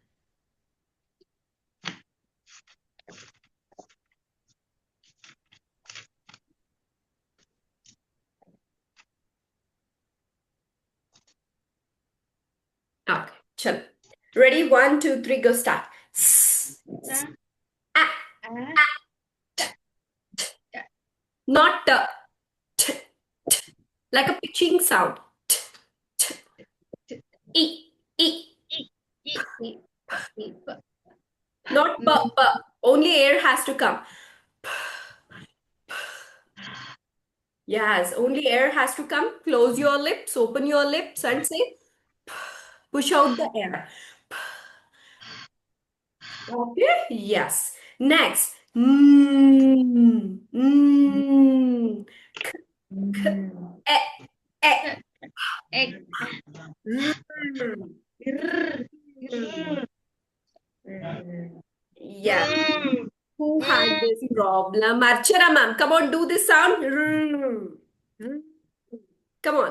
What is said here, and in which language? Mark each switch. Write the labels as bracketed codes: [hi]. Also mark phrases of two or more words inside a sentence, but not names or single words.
[en] Okay, chalo. Ready? 1, 2, 3, go start. Ah, not t, t, like a pitching sound. T, t, e, e, not p, p. Only air has to come. Yes, only air has to come. Close your lips, open your lips, and say, push out the air. Okay, yes. Next. K, k, e, e. Egg. Mm. Grrr. Yeah. Who had this problem? Archana ma'am, come on, do this sound. Come on.